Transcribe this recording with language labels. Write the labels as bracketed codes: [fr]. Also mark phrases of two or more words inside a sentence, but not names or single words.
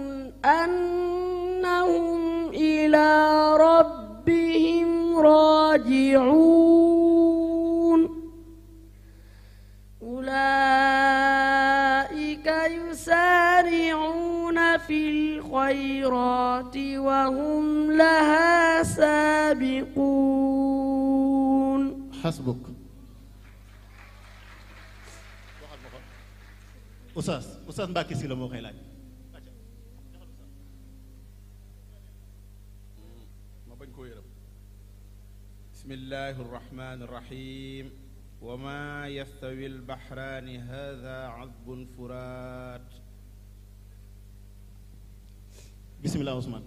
[ar] أنهم إلى ربهم راجعون أولئك يسارعون في الخيرات وهم لها سابقون. حسبك. [wo] Oustaz Mbacké Sylla moo koy laaj. [ar] بسم الله الرحمن الرحيم وما يستوي البحران هذا عذب فرات. بسم الله عثمان.